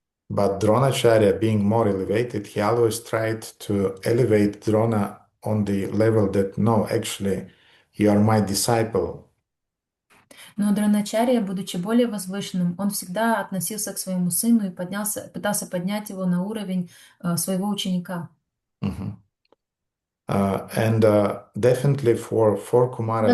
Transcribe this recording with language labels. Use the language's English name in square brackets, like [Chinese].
[English] But Dronacharya, being more elevated, he always tried to elevate Drona on the level that, no, actually, you are my disciple. [Russian] Но Дроначарья, будучи более возвышенным, он всегда относился к своему сыну и пытался поднять его на уровень своего ученика. Mhm. [English] And definitely for Kumaras,